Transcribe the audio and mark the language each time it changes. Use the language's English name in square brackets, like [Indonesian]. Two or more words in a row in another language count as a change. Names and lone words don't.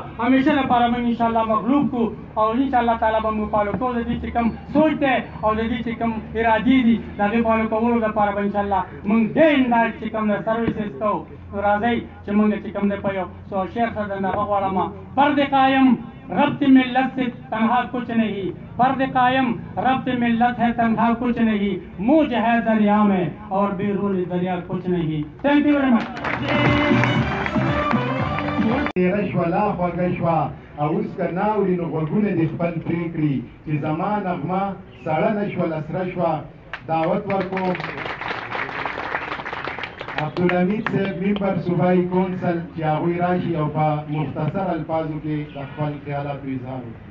[Pashto] همیشه لپاره موږ [Arabic] ان شاء الله [Pashto] مغلوب کړو او [Arabic] ان شاء الله تعالی [Pashto] به موږ فالو کوو د دې چې کوم سوچ دی او د دې چې کوم ارادې دي د هغې فالو کولو لپاره به [Arabic] ان شاء الله [Pashto] موږ ډېر انداز چې کوم سروسز کوو راځئ چې موږ چې کوم دی په یو شعر سره د هغه غواړم [Urdu] فرد قایم ربط ملت سے تنہا کچھ نہیں فرد قائم ربط ملت ہے تنہا کچھ نہیں موج ہے دریا میں اور بیرون دریا کچھ نہیں [English] thank you very much [Pashto] رشوه لا خوږه شوه او اوس که ناوري نو غوږونه دې خپل پرې کړي چې زما نغمه سړه نه شوله سره شوه دعوت ورکوم عبدالحمید صاحب ممبر صوبایي کونسل چې هغوی راشي او په مختصر الفاظو کې د خپل خیالاتو اظهار وکړي